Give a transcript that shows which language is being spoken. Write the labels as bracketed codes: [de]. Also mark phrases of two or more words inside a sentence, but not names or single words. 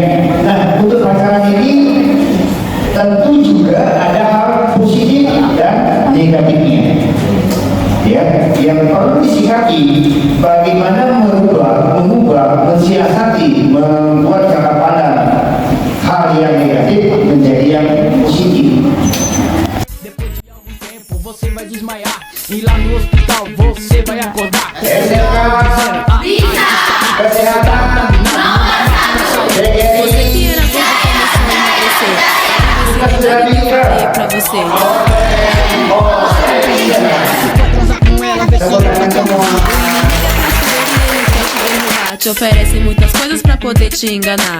[id] Nah, untuk pacaran ini tentu juga ada hal positif dan negatifnya. Ya, yang perlu disikapi bagaimana mengubah, mensiasati, membuat cara pandang hal yang negatif menjadi yang positif. [pt] Você vai desmaiar e lá no hospital você vai acordar. [id] Kesehatan [pt] Você que era gordo começou a emagrecer. Era visibilidade pra você. Te oferece muitas coisas pra poder te enganar.